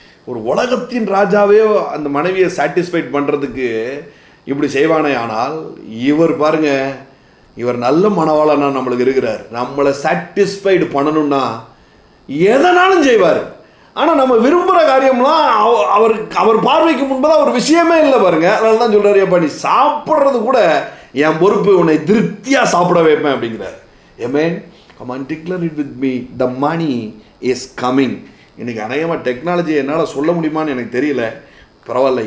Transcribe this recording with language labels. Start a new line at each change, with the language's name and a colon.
Tamil: ஒரு உலகத்தின் ராஜாவே அந்த மனைவியை சாட்டிஸ்ஃபைட் பண்ணுறதுக்கு இப்படி செய்வானே, ஆனால் இவர் பாருங்க, இவர் நல்ல மனவாளனா நம்மளுக்கு இருக்கிறார். நம்மளை சாட்டிஸ்ஃபைடு பண்ணணும்னா எதனாலும் செய்வார். ஆனால் நம்ம விரும்புகிற காரியம்லாம் அவர் பார்வைக்கு முன்பதாக ஒரு விஷயமே இல்லை பாருங்க. அதனால தான் சொல்கிறாரு, அப்பா நீ சாப்பிட்றது கூட என் பொறுப்பு, உன்னை திருப்தியாக சாப்பிட வைப்பேன் அப்படிங்கிறார்.
English: Amen, come on declare it with me, the money is coming.
Tamil: இன்றைக்கி அநேகமாக டெக்னாலஜி என்னால் சொல்ல முடியுமான்னு எனக்கு தெரியல, பரவாயில்ல.